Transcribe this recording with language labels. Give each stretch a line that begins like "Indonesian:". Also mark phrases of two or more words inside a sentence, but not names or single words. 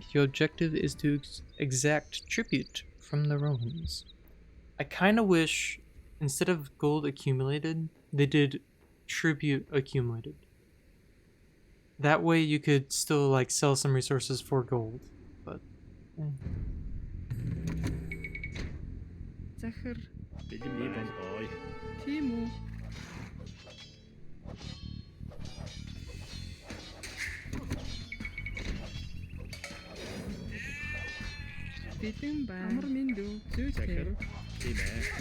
English: Your objective is to exact tribute from the Romans. I kind of wish, instead of gold accumulated, they did tribute accumulated. That way you could still like sell some resources for gold, but
Mongolian: Захар Бэлэн бий болгоё. тийм үү? Бэлэн бай. Амар минь дүү. Захар. Зүйтэй. Тийм ээ.